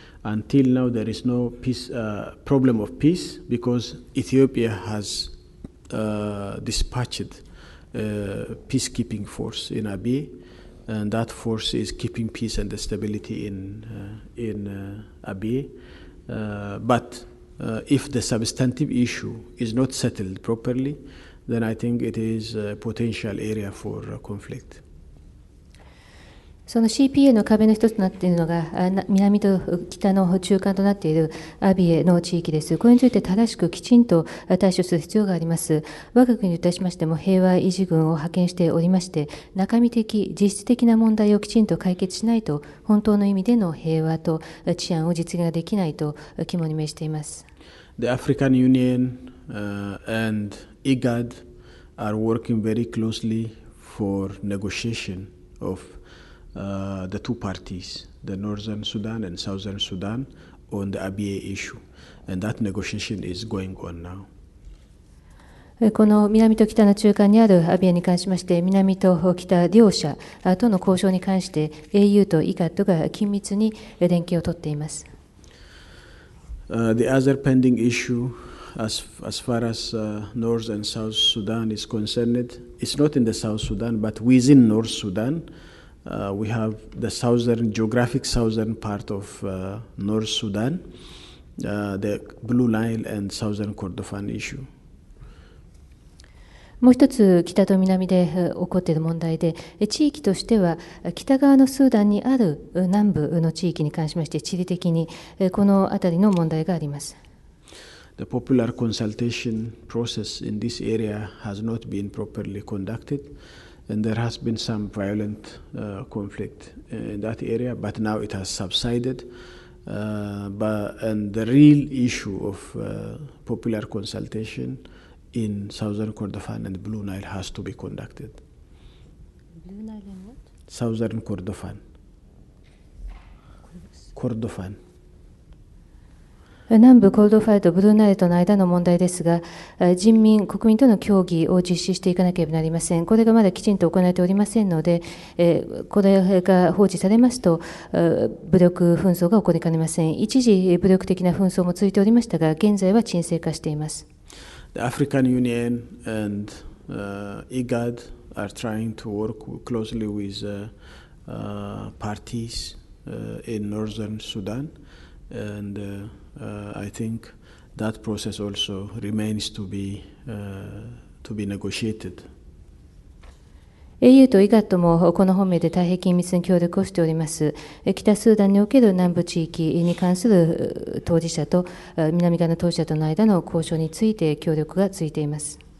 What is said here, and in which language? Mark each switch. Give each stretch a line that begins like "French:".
English: Until now, there is no problem of peace because Ethiopia has dispatched a peacekeeping force in Abyei, and that force is keeping peace and stability in Abyei. But if the substantive issue is not settled properly, then I think it is a potential area for conflict.
Japanese: その CPA の壁の一つとなっているのが、南と北の中間となっているアビエの地域です。これについて正しくきちんと対処する必要があります。我が国にいたしましても平和維持軍を派遣しておりまして、中身的、実質的な問題をきちんと解決しないと、本当の意味での平和と治安を実現ができないと肝に銘じています。
English: The African Union and IGAD are working very closely for negotiation of the two parties, the Northern Sudan and Southern Sudan, on the Abyei issue. And that negotiation is going on now.
Japanese: この南と北の中間にあるアビエに関しまして、南と北両者との交渉に関して AU と IGAD が緊密に連携をとっています。
English: The other pending issue as far as North and South Sudan is concerned, it's not in the South Sudan, but within North Sudan, we have the geographic southern part of North Sudan, the Blue Nile and Southern Kordofan issue.
Japanese: もう一つ北と南で起こっている問題で、地域としては北側のスーダンにある南部の地域に関しまして地理的にこの辺りの問題があります。
English: The popular consultation process in this area has not been properly conducted, and there has been some violent conflict in that area, but now it has subsided. And the real issue of popular consultation in Southern Kordofan and Blue Nile has to be conducted. Blue Nile and what? Southern Kordofan. Kordofan.
Japanese: 南部コルドファイとブルーナイルとの間の問題ですが、国民との協議を実施していかなければなりません。これがまだきちんと行われておりませんので、これが放置されますと、武力紛争が起こりかねません。一時、武力的な紛争も続いておりましたが、現在は沈静化しています。
English: The African Union and IGAD are trying to work closely with parties in northern Sudan, and I think that process also remains to be negotiated.
Japanese: AU と IGAD もこの方面で大変緊密に協力をしております。北スーダンにおける南部地域に関する当事者と南側の当事者との間の交渉について協力が続いています。